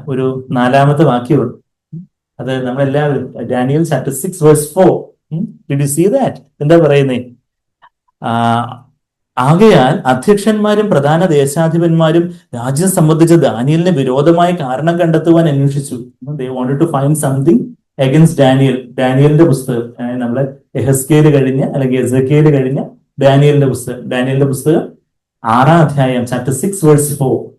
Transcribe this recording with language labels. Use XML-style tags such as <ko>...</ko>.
<ml>ഒരു 4-ാമത്തെ വാക്യമുണ്ട്. അത് നമ്മളെല്ലാവരും, Daniel chapter 6:4.</ml> <en>Did you see that?</en> <ml>എന്താ പറയുന്നേ? ആകയാൽ അധ്യക്ഷന്മാരും പ്രധാന ദേശാധിപന്മാരും രാജ്യം സംബന്ധിച്ച് ദാനിയലിന് വിരോധമായി കാരണം കണ്ടെത്തുവാൻ അന്വേഷിച്ചു.</ml> <en>They wanted to find something against Daniel.</en> <ml>ഡാനിയലിന്റെ പുസ്തകം, നമ്മളെ എഹെസ്കേല് കഴിഞ്ഞ അല്ലെങ്കിൽ എസെക്കിയേല് കഴിഞ്ഞ ഡാനിയലിന്റെ പുസ്തകം, 6-ാം അധ്യായം ചാപ്റ്റർ 6:4.</ml>